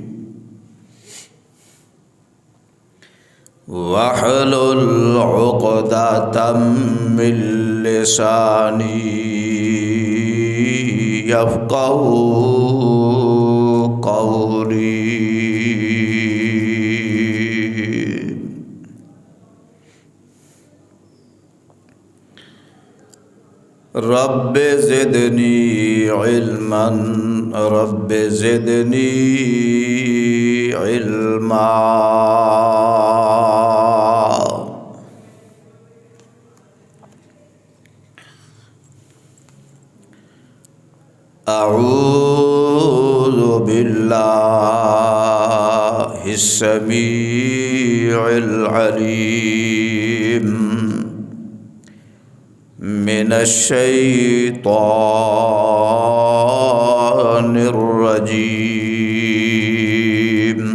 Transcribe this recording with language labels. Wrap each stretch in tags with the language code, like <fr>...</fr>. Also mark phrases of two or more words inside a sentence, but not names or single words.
<ar>واحلل عقدة من لساني يفقهوا قولي. رب زدني علما رب زدني علما. أعوذ بالله السميع العليم من الشيطان الرجيم.</ar>